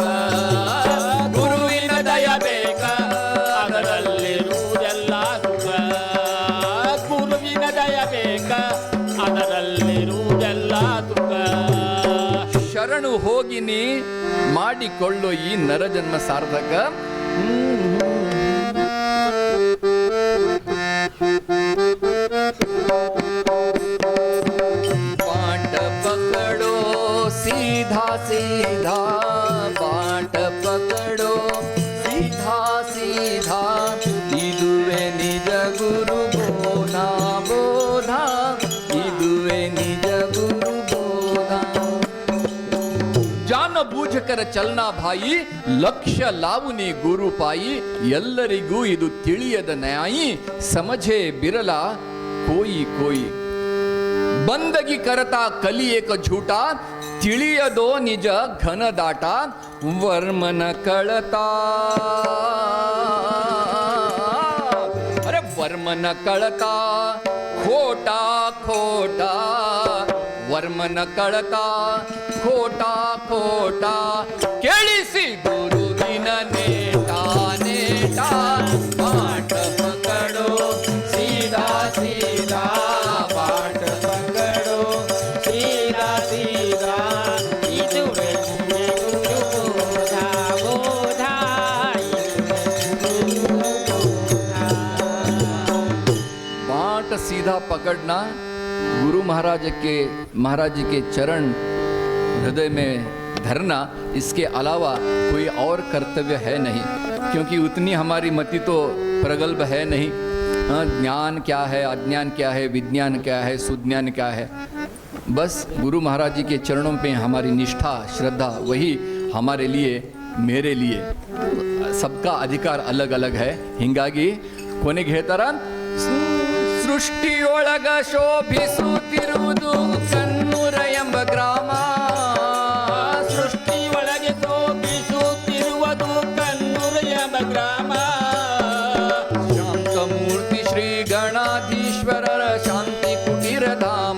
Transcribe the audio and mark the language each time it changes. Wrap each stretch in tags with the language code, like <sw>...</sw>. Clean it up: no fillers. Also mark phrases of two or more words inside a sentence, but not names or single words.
<kn>ಗುರುವಿನ ದಯ ಬೇಕ ಅದರಲ್ಲಿರುವುದೆಲ್ಲ ಸುಖ. ಗುರುವಿನ ದಯ ಬೇಕ ಅದರಲ್ಲಿರುವುದೆಲ್ಲ ಸುಖ. ಶರಣು ಹೋಗಿ ನೀ ಮಾಡಿಕೊಳ್ಳೋ ಈ ನರ ಜನ್ಮ ಸಾರ್ಥಕ.</kn> <hi>बाट पकड़ो सीधा सीधा, बाट पकड़ो सीधा सीधा.</hi> <kn>ಇದುವೆ ನಿಜ ಗುರು ಬೋಧಾ ಬೋಧಾ, ಇದುವೆ ನಿಜ ಗುರು ಬೋಧಾ.</kn> <hi>जान बूझकर चलना भाई,</hi> <mr>लक्ष्य लावुनी गुरु पायी.</mr> <kn>ಎಲ್ಲರಿಗೂ ಇದು ತಿಳಿಯದ ನ್ಯಾಯಿ,</kn> <hi>समझे बिरल कोई कोई. बंदगी करता कलि एक झूट,</hi> <kn>ತಿಳಿಯದೋ ನಿಜ ಘನದಾಟ.</kn> <mr>वर्मन कळता, अरे वर्मन कळता खोटा खोटा. वर्मन कळता खोटा खोटा.</mr> <kn>ಕೇಳಿಸಿ ಗುರುವಿನ ನೇಟಾ ನೇಟಾ.</kn> <hi>बाट पकड़ो सीधा सीधा, बाट पकड़ो सीधा सीधा.</hi> <kn>ಇದುವೆ ಗುರು ಬೋಧ ಬೋಧ,</kn> <hi>बाट सीधा पकड़ना. गुरु महाराज के चरण हृदय में धरना, इसके अलावा कोई और कर्तव्य है नहीं. क्योंकि उतनी हमारी मति तो प्रगल्भ है नहीं. ज्ञान क्या है, अज्ञान क्या है, विज्ञान क्या है, सुज्ञान क्या है. बस गुरु महाराज जी के चरणों पे हमारी निष्ठा श्रद्धा, वही हमारे लिए मेरे लिए. सबका अधिकार अलग अलग है.</hi> <kn>ಹಿಂಗಾಗಿ ಕೊನೆಗೆ ಹೇಳ್ತಾರ, ಸೃಷ್ಟಿಯೊಳಗ ಶೋಭಿಸುತ್ತಿರುವುದು ಕಣ್ಣೂರ ಎಂಬ ಗ್ರಾಮ. ಸೃಷ್ಟಿಯೊಳಗೆ ಶೋಭಿಸುತ್ತಿರುವುದು ಕಣ್ಣೂರ ಎಂಬ ಗ್ರಾಮ. ಶಾಂತಮೂರ್ತಿ ಶ್ರೀ ಗಣಾಧೀಶ್ವರರ ಶಾಂತಿ ಕುಟೀರ ಧಾಮ.</kn>